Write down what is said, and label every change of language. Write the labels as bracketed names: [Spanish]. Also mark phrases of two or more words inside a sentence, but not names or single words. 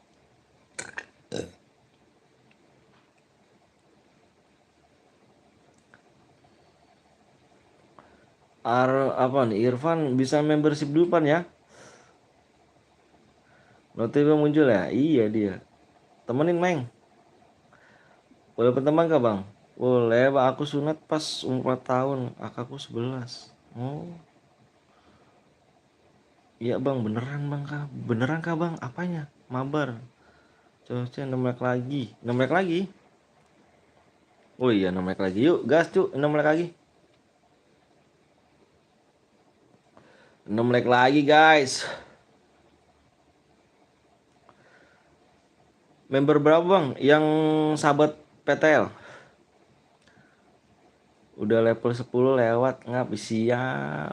[Indonesian] Apa nih? Irfan bisa membership dulu Pan ya? Notifnya muncul ya? Iya dia. Temenin Meng. Boleh berteman kah Bang? Boleh Bang, aku sunat pas umur 4 tahun. Kakakku 11. Oh. Iya Bang, beneran Bang kah? Beneran kah Bang? Apanya? Mabar. Coba 6 like lagi. 6 like lagi? Oh iya 6 like lagi. Yuk gas cu, 6 like lagi. 6 like lagi guys. Member berapa Bang? Yang sahabat PTL? Udah level 10 lewat. Ngapis siap.